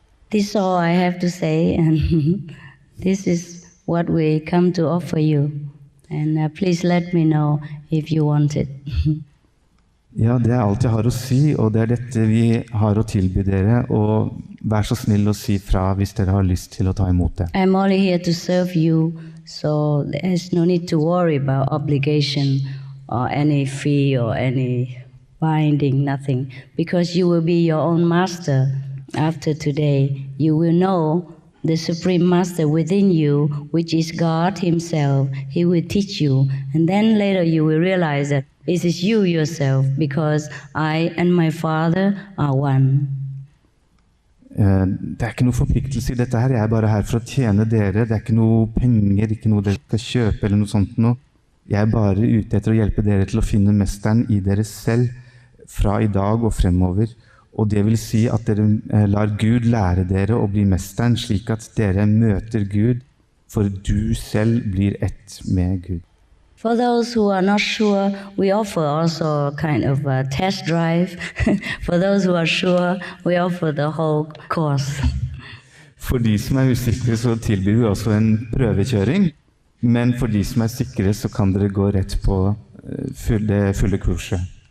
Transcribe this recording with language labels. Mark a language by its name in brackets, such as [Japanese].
[English] This is all I have to say, and this is what we come to offer you. And please let me know if you want it. [Norwegian] Ja, det er alt jeg har å si, og det er dette vi har å tilby dere, og vær så snill å si fra hvis dere har lyst til å ta imot det. [English] I'm only here to serve you, so there's no need to worry about obligation or any fee or any binding, nothing, because you will be your own master after today. You will know the Supreme Master within you, which is God Himself. He will teach you, and then later you will realize that it is you yourself, because I and my Father are one. [Norwegian] Det er ikke noe forpliktelse i dette her. Jeg er bare her for å tjene dere. Det er ikke noe penger, ikke noe dere skal kjøpe eller noe sånt noe. Jeg er bare ute etter å hjelpe dere til å finne mesteren i dere selv fra i dag og fremover. Og det vil si at dere lar Gud lære dere å bli mesteren, slik at dere møter Gud, for du selv blir ett med Gud. [English] For those who are not sure, we offer also kind of a test drive. For those who are sure, we offer the whole course. [Norwegian] For de som er usikre, så tilbyr vi også en prøvekjøring. Men for de som er sikre, så kan dere gå rett på det fulle kurset.